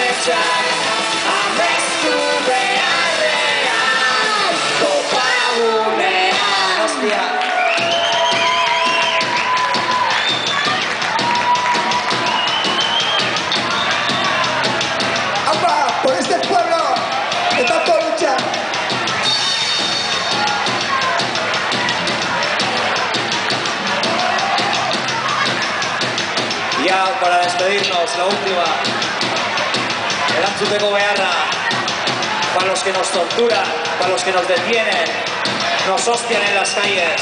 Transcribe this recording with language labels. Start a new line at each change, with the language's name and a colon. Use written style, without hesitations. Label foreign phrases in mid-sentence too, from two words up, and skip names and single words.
Basque: hutsak amestu beharrean topagunean.
Spanish: Hostia. ¡Apa! ¡Por este pueblo que tanto lucha! Ya para despedirnos, la última.
Basque: Erantzuteko beharra.
Spanish: Para los que nos torturan, para los que nos detienen, nos hostian en las calles.